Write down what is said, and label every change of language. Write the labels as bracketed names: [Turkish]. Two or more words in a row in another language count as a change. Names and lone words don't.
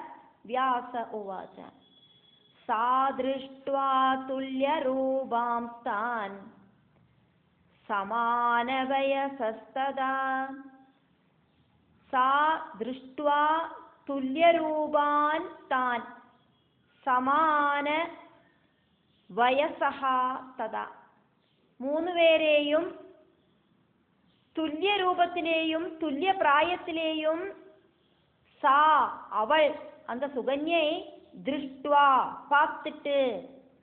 [Sanskrit] வியாச உவாச சா திருஷ்ட்வா துல்ய ரூபாம்ஸ்தான் சமான வயசஸ்ததா. சா திருஷ்ட்வா துல்ய ரூபான் தான் சமான வயசஹா ததா. [Malayalam] 3 பேരെയും തുല്യ രൂപത്തിലെയും തുല്യ പ്രായത്തിലെയും സാ അവൾ, [Tamil] அந்த சுகன்யை திருஷ்டுவா பார்த்துட்டு,